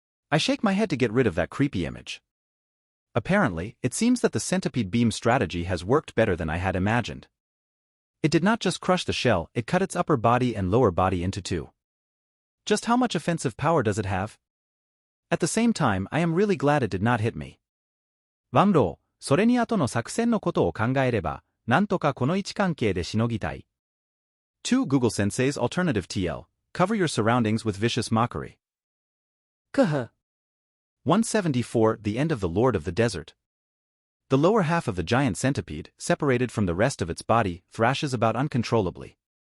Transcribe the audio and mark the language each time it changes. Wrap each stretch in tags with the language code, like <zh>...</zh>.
<en>I shake my head to get rid of that creepy image. Apparently, it seems that the centipede beam strategy has worked better than I had imagined. It did not just crush the shell, it cut its upper body and lower body into two. Just how much offensive power does it have? At the same time, I am really glad it did not hit me.</en> <ja>ワンロー、それに後の作戦のことを考えれば、なんとかこの位置関係でしのぎたい。</ja> <en>2 Google Sensei's alternative TL, cover your surroundings with vicious mockery. 174 The end of the Lord of the Desert. The lower half of the giant centipede, separated from the rest of its body, thrashes about uncontrollably.</en>